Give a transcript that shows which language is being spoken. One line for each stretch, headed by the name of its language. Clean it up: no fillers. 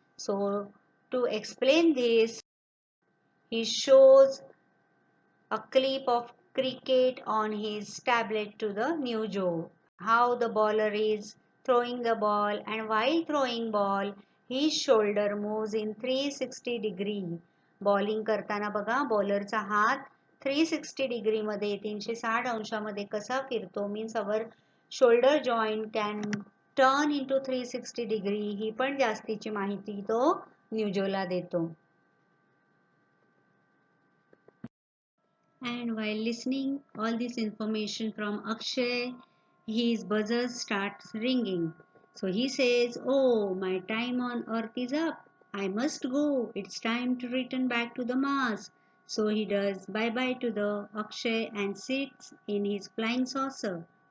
English: So to explain this, he shows a clip of cricket on his tablet to the new Joe. How the bowler is throwing the ball, and while throwing ball his shoulder moves in 360 degree.
Marathi: Bowling करताना बघा बॉलरचा हात 360 degree मध्ये 360 अंशामध्ये कसा फिरतो.
English: Means our shoulder joint can turn into 360 degree.
Marathi: ही पण जास्तीची माहिती तो न्यूजोला देतो.
English: And while listening all this information from Akshay, his buzzer starts ringing. So he says, "Oh, my time on earth is up. I must go. It's time to return back to the Mars." So he does bye-bye to the Akshay and sits in his flying saucer.